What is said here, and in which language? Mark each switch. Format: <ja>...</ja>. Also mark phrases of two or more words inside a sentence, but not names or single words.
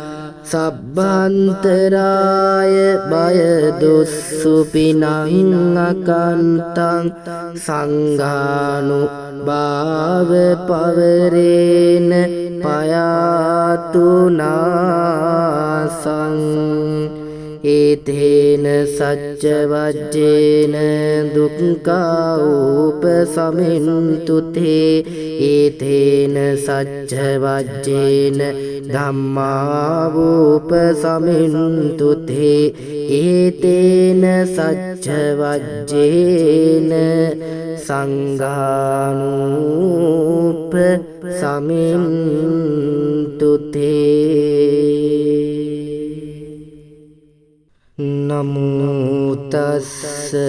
<pi>සබ්බන්තරාය බය දුස්සුපිනං අකන්තං සංඝානුභාව පවරේන පයාතුනාසං ඒතේන සච්ච වජ්ජේන දුක්ඛා උපසමින්තුතේ ඒතේන සච්ච වජ්ජේන ධම්මා උපසමින්තුතේ ඒතේන සච්ච වජ්ජේන සංඝානූප සමින්තුතේ නමෝ තස්ස</pi>